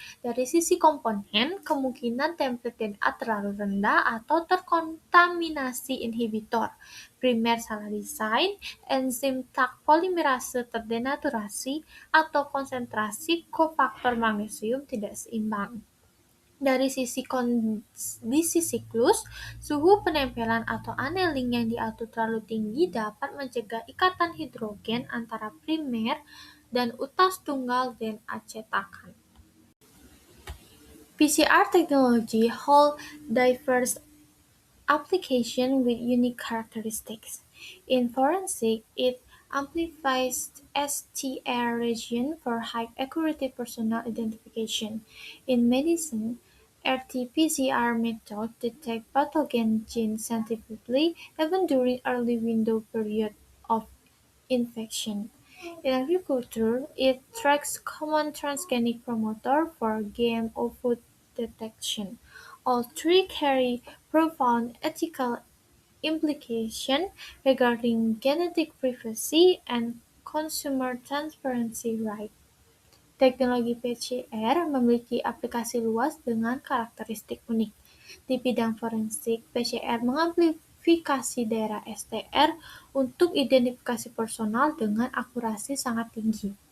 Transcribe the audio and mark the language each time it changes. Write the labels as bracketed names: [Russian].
[Indonesian] Dari sisi komponen, kemungkinan template DNA terlalu rendah atau terkontaminasi inhibitor, primer salah desain, enzim Taq polimerase terdenaturasi, atau konsentrasi kofaktor magnesium tidak seimbang. Dari sisi kondisi siklus, suhu penempelan atau annealing yang diatur terlalu tinggi dapat mencegah ikatan hidrogen antara primer dan utas tunggal DNA cetakan. [English] PCR technology holds diverse applications with unique characteristics. In forensics, it amplifies STR region for high-accuracy personal identification. In medicine, RT-PCR methods detect pathogen genes sensitively even during early window period of infection. In agriculture, it tracks common transgenic promoter for GMO food detection. All three carry profound ethical implications regarding genetic privacy and consumer transparency rights. [Indonesian] Teknologi PCR memiliki aplikasi luas dengan karakteristik unik. Di bidang forensik, PCR mengamplifikasi daerah STR untuk identifikasi personal dengan akurasi sangat tinggi.